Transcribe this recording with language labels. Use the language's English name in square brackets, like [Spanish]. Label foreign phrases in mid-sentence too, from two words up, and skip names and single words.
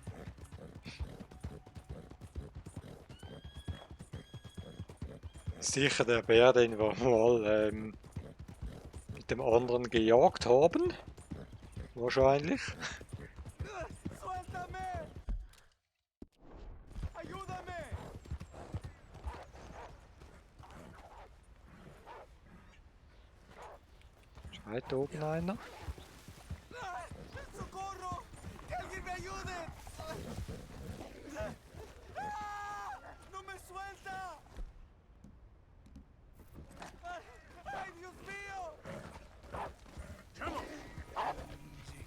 [German] Sicher der Bär, den wir mal mit dem anderen gejagt haben. Wahrscheinlich. [Spanish] ¡Suéltame! ¡Ayúdame! [German] Schreit oben einer. [Spanish] ¡Socorro! ¡Que alguien me ayude! ¡Ah! ¡No me suelta! ¡Ay, Dios mío! [English] Come on! Easy.